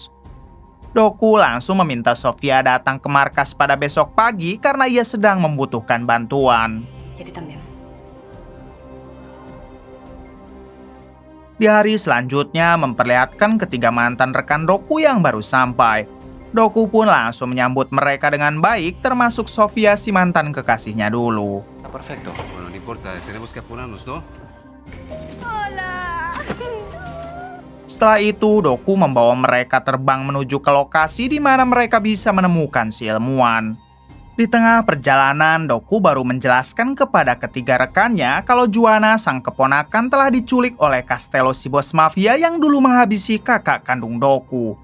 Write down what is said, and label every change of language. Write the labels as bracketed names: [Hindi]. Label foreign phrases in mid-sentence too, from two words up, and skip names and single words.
[Indonesian] Doku langsung meminta Sofia datang ke markas pada besok pagi karena ia sedang membutuhkan bantuan. Di hari selanjutnya memperlihatkan ketiga mantan rekan Doku yang baru sampai. Doku pun langsung menyambut mereka dengan baik, termasuk Sofia si mantan kekasihnya dulu. [Spanish] Perfecto. Bueno, no importa, tenemos que apurarnos, ¿no? [Indonesian] Setelah itu, Doku membawa mereka terbang menuju ke lokasi di mana mereka bisa menemukan si ilmuwan. Di tengah perjalanan, Doku baru menjelaskan kepada ketiga rekannya kalau Juana sang keponakan telah diculik oleh Castello si bos mafia yang dulu menghabisi kakak kandung Doku.